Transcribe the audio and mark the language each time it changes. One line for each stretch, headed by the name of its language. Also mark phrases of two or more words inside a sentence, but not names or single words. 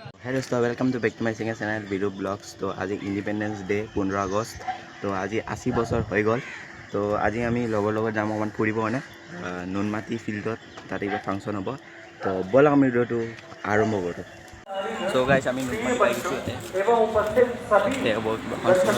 English: Hi dosto, welcome to back to my second channel Vidu Vlogs.
Hindi: तो आज इंडिपेंडेंस डे
Assamese: 15 আগষ্ট
Hindi: तो आज
Assamese: 80 বছৰ হৈ গ'ল তো আজি আমি লগৰ লগত যাম অকমান ফুৰিব মানে নুনমাটি ফিল্ডত তাতে কিবা ফাংচন হ'ব তো ব'লক আমি ভিডিঅ'টো আৰম্ভ কৰোঁ
English: so guys
Assamese: আমি নুনমাটি পাই গৈছোঁ
Hindi: एवं उपस्थित सभी
Assamese: ফাংচন